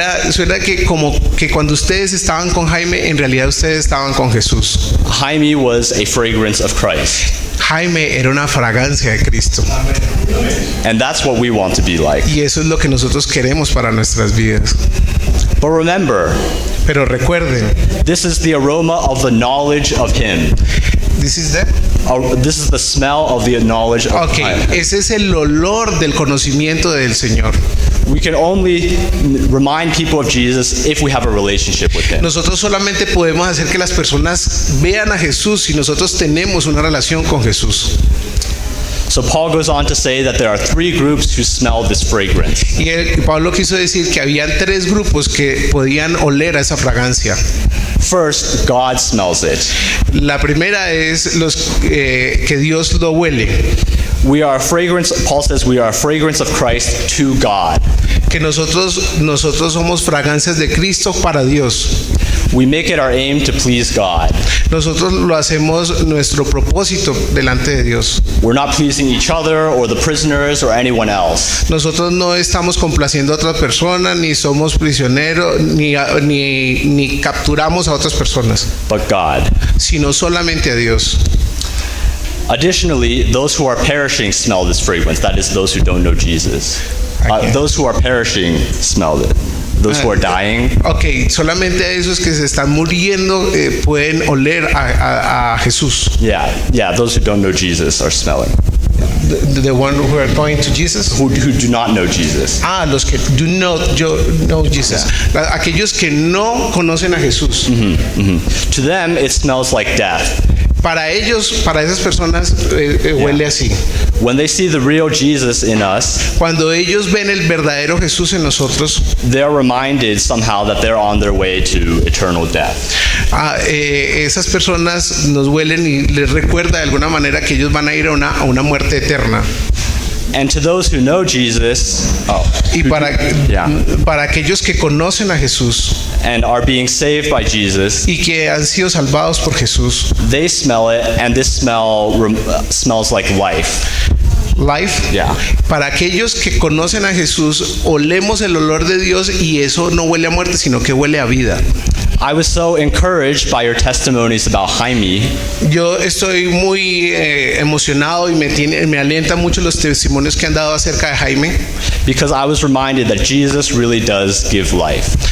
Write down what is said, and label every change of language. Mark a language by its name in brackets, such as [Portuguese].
[Spanish] Suena que como que cuando ustedes estaban con Jaime, en realidad ustedes estaban con Jesús. [English] Jaime was a fragrance of Christ. [Spanish] Jaime era una fragancia de Cristo. [English] And that's what we want to be like. [Spanish] Y eso es lo que nosotros queremos para nuestras vidas. [English] But remember, [Spanish] Pero recuerden, [English] this is the aroma of the knowledge of him. this is the smell of the knowledge of Okay, him. [Spanish] ese es el olor del conocimiento del Señor. [English] We can only remind people of Jesus if we have a relationship with him. [Spanish] Nosotros solamente podemos hacer que las personas vean a Jesús si nosotros tenemos una relación con Jesús. [English] So Paul goes on to say that there are 3 groups who smell this fragrance. [Spanish] Y Pablo quiso decir que habían 3 grupos que podían oler a esa fragancia. [English] First, God smells it. [Spanish] La primera es que Dios lo huele. [English] We are a fragrance, Paul says we are a fragrance of Christ to God. [Spanish] Que nosotros somos fragancias de Cristo para Dios. [English] We make it our aim to please God. [Spanish] Nosotros lo hacemos nuestro propósito delante de Dios. [English] We're not pleasing each other or the prisoners or anyone else. [Spanish] Nosotros no estamos complaciendo a otra persona, ni somos prisioneros, ni capturamos a otras personas, [English] But God. [Spanish] sino solamente a Dios. [English] Additionally, those who are perishing smell this fragrance. That is, those who don't know Jesus. [Spanish] Aquí. [English] Those who are perishing smelled it. Those who are dying, [Spanish] Ok, solamente a esos que se están muriendo pueden oler a Jesús. [English] yeah, those who don't know Jesus are smelling. The one who are going to Jesus. Who do not know Jesus. [Spanish] Los que [English] do not know Jesus. [Spanish] Aquellos que no conocen a Jesús. [English] To them, it smells like death. [Spanish] Para ellos, para esas personas, huele así. [English] When they see the real Jesus in us, [Spanish] Cuando ellos ven el verdadero Jesús en nosotros, [English] they're reminded somehow that they're on their way to eternal death. [Spanish] Esas personas nos huelen y les recuerda de alguna manera que ellos van a ir a una muerte eterna. [English] And to those who know Jesus, [Spanish] Y [English] Yeah. [Spanish] para aquellos que conocen a Jesús [English] and are being saved by Jesus, [Spanish] y que han sido salvados por Jesús, [English] they smell it, and this smell smells like life. life, Yeah. [Spanish] para aquellos que conocen a Jesús, olemos el olor de Dios y eso no huele a muerte, sino que huele a vida. [English] I was so encouraged by your testimonies about Jaime, [Spanish] Yo estoy muy emocionado y me alienta mucho los testimonios que han dado acerca de Jaime, [English] because I was reminded that Jesus really does give life.